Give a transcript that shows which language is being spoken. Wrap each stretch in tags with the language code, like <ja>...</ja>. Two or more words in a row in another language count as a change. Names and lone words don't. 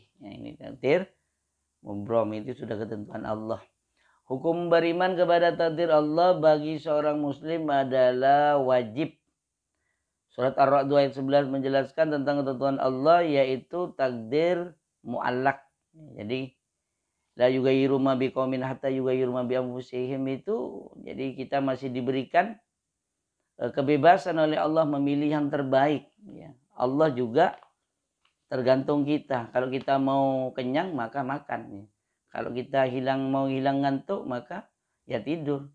<id>Nah, ini takdir mubrom, itu sudah ketentuan Allah. Hukum beriman kepada takdir Allah bagi seorang muslim adalah wajib. Surat Ar-Ra'd ayat 11 menjelaskan tentang ketentuan Allah, yaitu takdir muallak.</id> <ar>Jadi لا يغير ما بقوم حتى يغيروا ما بأنفسهم,</ar> <id>itu jadi kita masih diberikan kebebasan oleh Allah memilih yang terbaik ya. Allah juga tergantung kita. Kalau kita mau kenyang maka makan ya. Kalau kita mau hilang ngantuk maka ya tidur.</id>